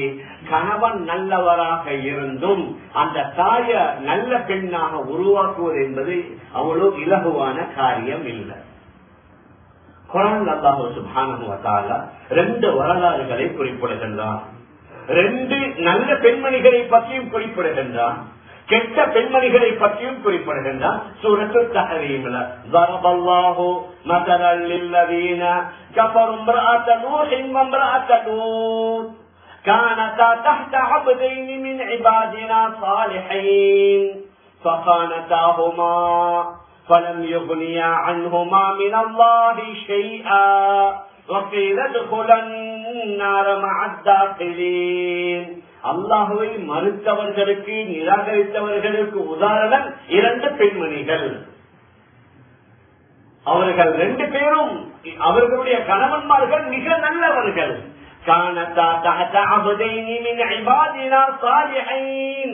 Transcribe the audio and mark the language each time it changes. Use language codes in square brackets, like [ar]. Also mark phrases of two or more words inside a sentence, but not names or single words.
[ta] கணவன் நல்லவராக இருந்தும் அந்த தாய நல்ல பெண்ணாக உருவாக்குவது என்பது அவ்வளவு இலகுவான காரியம் இல்லை. குர்ஆன் [ar] الله سبحانه و تعالى [ta] 2 வரலாறுகளை குறிப்பிடுகின்றான். 2 நல்ல பெண்மணிகளை பற்றியும் குறிப்பிடுகின்றான், கெட்ட பெண்மணிகளை பற்றியும் குறிப்பிடுகின்றான். [ar] சூரத்துல் தஹரீம்ல ضربallahu مثلا للذين كفروا امرأة نوح وامرأة لوط كانتا تحت عبدين من عبادنا صالحين فخانتاهما فلم يغنيا عنهما من الله شيئا وقيل ادخلا النار مع الداخلين. [ta] அல்லாஹ்வை மறுத்தவர்களுக்கு நிராகரித்தவர்களுக்கு உதாரணம் 2 பெண்மணிகள். அவர்கள் 2 பேரும் அவர்களுடைய கணவன்மார்கள் மிக நல்லவர்கள். [ar] كانتا تحت عبدين من عبادنا صالحين.